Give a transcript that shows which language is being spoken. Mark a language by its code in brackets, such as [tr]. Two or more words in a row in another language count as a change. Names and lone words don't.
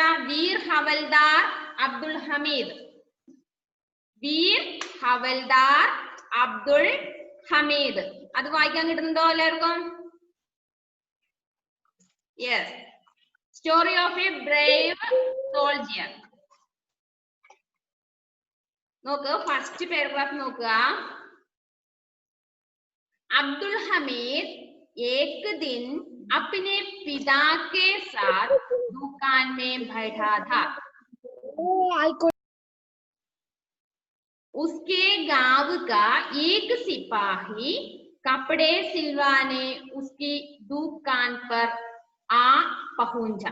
[ml] വീർ ഹവൽദാർ അബ്ദുൾ ഹമീദ്. വീർ ഹവൽദാർ അബ്ദുൾ ഹമീദ്. അത് വായിക്കാൻ കിട്ടുന്നുണ്ടോ എല്ലാവർക്കും? [en] Yes. Story of a brave soldier. [ml] നോക്ക്, [en] first paragraph [ml] നോക്കുക. [hi] अब्दुल हमीद एक दिन अपने पिता के साथ दुकान में बैठा था. उसके गांव का एक सिपाही कपड़े सिलवाने उसकी दुकान पर आ पहुंचा.